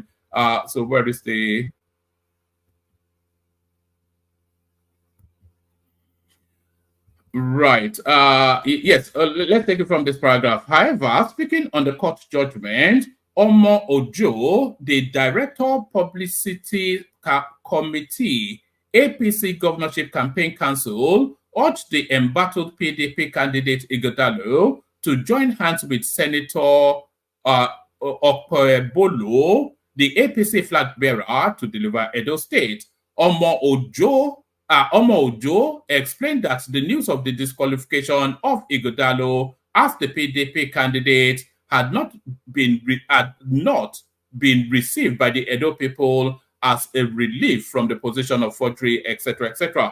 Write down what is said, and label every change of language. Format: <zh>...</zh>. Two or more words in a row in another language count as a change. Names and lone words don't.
<en>So where is the... Right. Yes, let's take it from this paragraph. However, speaking on the court judgment, Omo Ojo, the Director Publicity Committee, APC Governorship Campaign Council, urged the embattled PDP candidate Ighodalo to join hands with Senator Okpebholo, the APC flag bearer, to deliver Edo State. Omo Ojo explained that the news of the disqualification of Ighodalo as the PDP candidate had not been received by the Edo people as a relief from the position of forgery, etc., etc.</en>